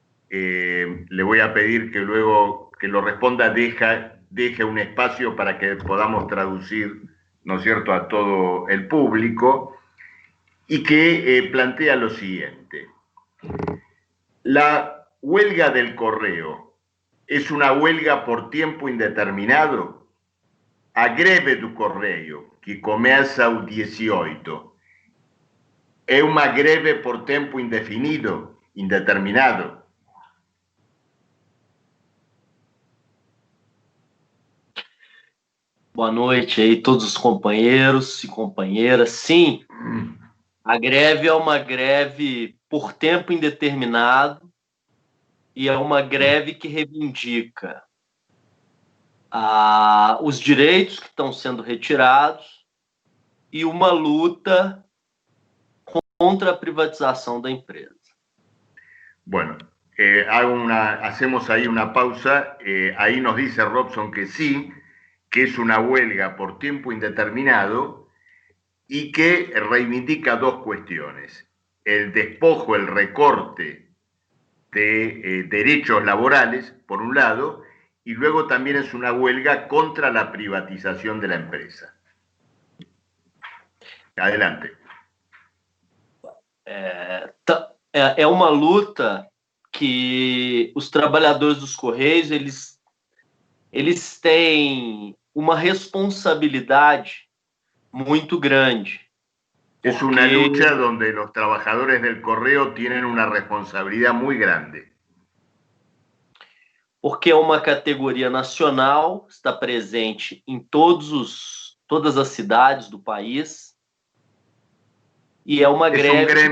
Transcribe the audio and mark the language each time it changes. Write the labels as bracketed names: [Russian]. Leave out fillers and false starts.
[Spanish] Le voy a pedir que luego que lo responda deje un espacio para que podamos traducir, ¿no es cierto?, a todo el público, y que plantea lo siguiente. La huelga del correo es una huelga por tiempo indeterminado? [Portuguese] A greve do correio, que começa o 18, é uma greve por tempo indefinido, indeterminado? Boa noite aí todos os companheiros e companheiras. Sim, a greve é uma greve por tempo indeterminado e é uma greve que reivindica os direitos que estão sendo retirados e uma luta contra a privatização da empresa. [Spanish] Bueno, hacemos ahí una pausa. Ahí nos dice Robson que sí, que es una huelga por tiempo indeterminado y que reivindica dos cuestiones: el despojo, el recorte de derechos laborales, por un lado, y luego también es una huelga contra la privatización de la empresa. Adelante. [Portuguese] É uma luta que os trabalhadores dos Correios eles têm uma responsabilidade muito grande. [Spanish] Es una lucha donde los trabajadores del correo tienen una responsabilidad muy grande. [Portuguese] Porque é uma categoria nacional, está presente em todas as cidades do país, e é uma greve...